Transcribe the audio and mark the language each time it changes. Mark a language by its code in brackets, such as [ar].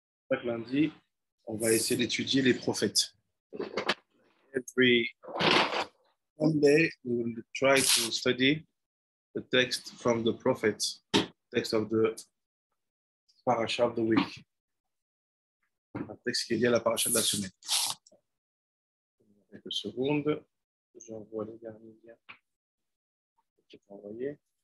[fr] Chaque lundi, on va essayer d'étudier les prophètes. [en] Every Sunday, we will try to study the text from the prophets, text of the parasha of the week. [fr] Un texte qui est lié à la parasha de la semaine. Quelques secondes, j'envoie les derniers liens qui sont envoyés.